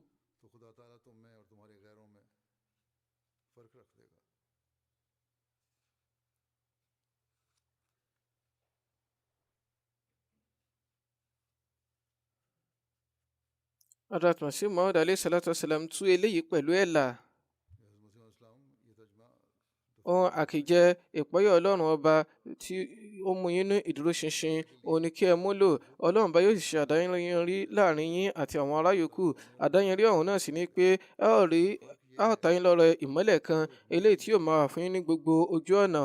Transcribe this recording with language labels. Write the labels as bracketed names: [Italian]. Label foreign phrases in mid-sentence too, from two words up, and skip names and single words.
[Yoruba] Hazrat Masih Maud alayhi salatu wasalam tú eléyìí pẹ̀lú ẹ̀là. Ohun àkìjẹ ìpáyà Ọlọ́run ọba tí ó mú yín ní ìdúró ṣinṣin, òun ni kí ẹ múlò. Ọlọ́run ọba yóò sì ṣe àdáyanrí láàrin yín àti àwọn ará yòókù. Àdáyanrí ọ̀hún náà sì ni pé a ó ta yín lọ́rẹ ìmọ́lẹ̀ kan, eléyìí tí yóò máa wà fún yín ní gbogbo ojú ọ̀nà.